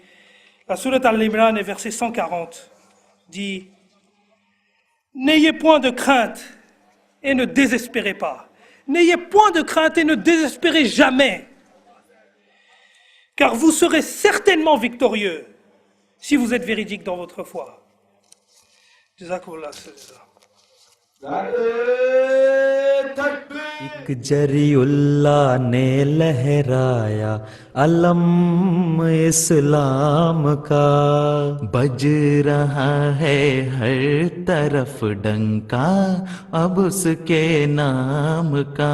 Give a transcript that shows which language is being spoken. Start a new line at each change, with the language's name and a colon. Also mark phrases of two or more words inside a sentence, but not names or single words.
French: La sourate Al-Imran, verset 140, dit « N'ayez point de crainte et ne désespérez pas. N'ayez point de crainte et ne désespérez jamais, car vous serez certainement victorieux si vous êtes véridique dans votre foi. » Jazakumullah.
Urdu: ایک جری اللہ نے لہرایا علم اسلام کا، بج رہا ہے ہر طرف ڈنکا اب اس کے نام کا.